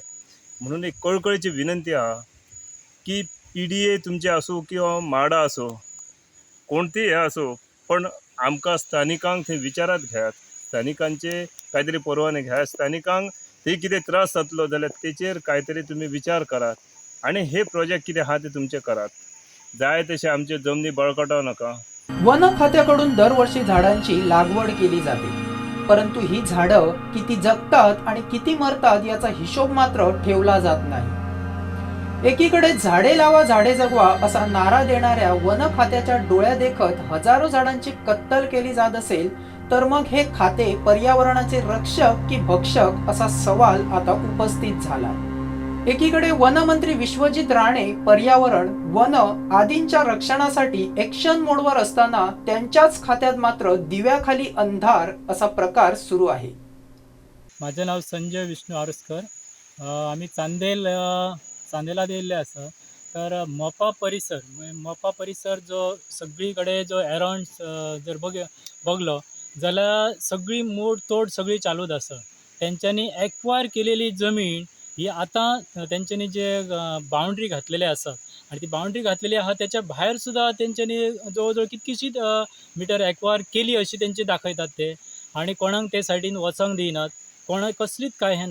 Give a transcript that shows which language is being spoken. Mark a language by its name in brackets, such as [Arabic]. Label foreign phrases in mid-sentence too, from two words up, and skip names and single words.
[Konkani] म्हणून एक कळकळीची विनंती आहा की PDA तुमचे आसूं किंवा माडा आसूं कोणती हे आसूं पण आमकां स्थानिकांक थंय विचारात घेयात, स्थानिकांचे कांय परवाने घेयात, स्थानिकांक थंय कितें त्रास जातलो जाल्यार तेचेर कांय तरी तुमी विचार करात आनी हे प्रोजेक्ट कितें आहा ते तुमचे करात. जाय तशें आमचे जमनी बळकावू नाका. [Marathi] वन खात्याकडून दरवर्षी झाडांची लागवड केली जाते, परंतु ही झाडं किती जगतात आणि किती मरतात याचा हिशोब मात्र ठेवला जात नाही. एकीकडे झाडे लावा झाडे जगवा असा नारा देणाऱ्या वन खात्याच्या डोळ्या देखत हजारो झाडांची कत्तल केली जात असेल तर मग हे खाते पर्यावरणाचे रक्षक की भक्षक असा सवाल आता उपस्थित झाला. एकीकडे वनमंत्री विश्वजित राणे पर्यावरण, वन आदींच्या रक्षणासाठी [English] action mode [Marathi] असताना त्यांच्याच खात्यात मात्र दिव्याखाली अंधार असा प्रकार सुरू आहे. माझं नाव संजय विष्णू आरुसकर. [Konkani] आम्ही चांदेलात येयल्ले आसा. तर मोपा परिसर जो सगळीकडे जो अराउंड जर बघलो जाल्यार सगळी मोड तोड सगळी चालूच आसा. तेंच्यांनी एक्वायर केलेली जमीन ही आतां तेंच्यांनी जे बाउंड्री घातलेले आसा आणि ती बाउंड्री घातलेली आहा त्याच्या भायर सुद्दां तेंच्यांनी जवळ कितकीशीच मिटर एक्वायर केली अशी तेंचे दाखयतात ते आणि कोणाक ते सायडीन वचोंक दिनात, कोणाक कसलीच काय हे ना.